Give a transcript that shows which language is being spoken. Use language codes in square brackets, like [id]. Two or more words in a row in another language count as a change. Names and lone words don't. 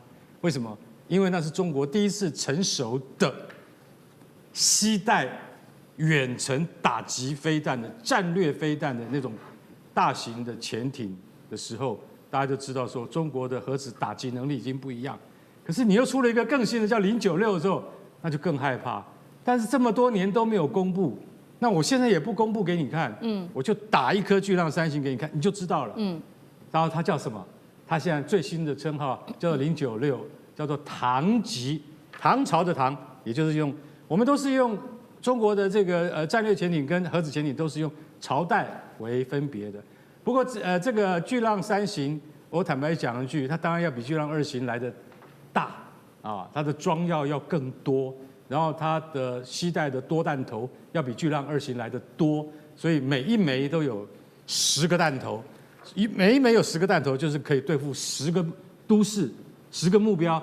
[zh] 為什麼？因為那是中國第一次成熟的攜帶遠程打擊飛彈的戰略飛彈的那種大型的潛艇的時候，大家就知道說中國的核子打擊能力已經不一樣。可是你又出了一個更新的叫096的時候，那就更害怕。但是這麼多年都沒有公布，那我現在也不公布給你看，我就打一顆巨浪3型給你看，你就知道了。然後它叫什麼？它現在最新的稱號叫做096，叫做唐級，唐朝的唐，也就是我們都是用中國的這個戰略潛艇跟核子潛艇都是用朝代為分別的。不過這個巨浪3型，我坦白講一句，它當然要比巨浪2型來的大啊，它的裝藥要更多，然後它的攜帶的多彈頭要比巨浪2型來的多，所以每一枚都有10個彈頭，每一枚有10個彈頭，就是可以對付10個都市、10個目標。